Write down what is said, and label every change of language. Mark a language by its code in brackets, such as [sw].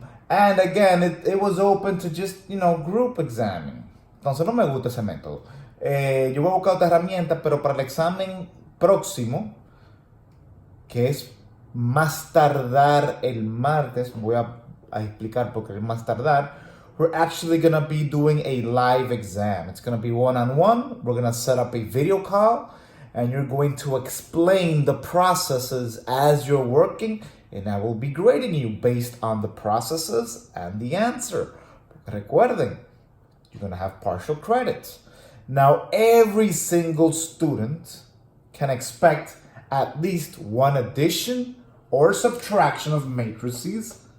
[en] And again, it was open to just, group examining. [es] Entonces no me gusta ese método. Yo voy a buscar otra herramienta, pero para el examen próximo, que es más tardar el martes, voy a explicar por qué el más tardar, [en] we're actually going to be doing a live exam. It's going to be one-on-one. We're going to set up a video call, and you're going to explain the processes as you're working, and I will be grading you based on the processes and the answer. [es] Recuerden, [en] you're going to have partial credits. Now, every single student can expect at least one addition or subtraction of matrices.